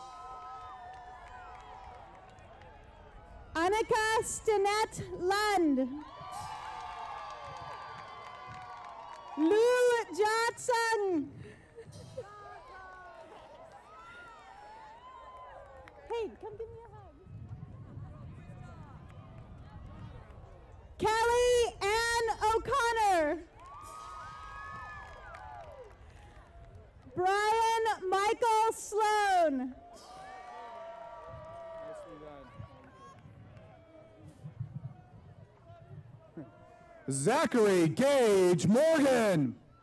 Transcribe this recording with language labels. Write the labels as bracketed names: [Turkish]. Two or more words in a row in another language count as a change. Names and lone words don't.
[English] Annika Stinette Lund. Lu Johnson. Hey, come give me a hug. Kelly Ann O'Connor. Brian Michael Sloan. Zachary Gage Morgan.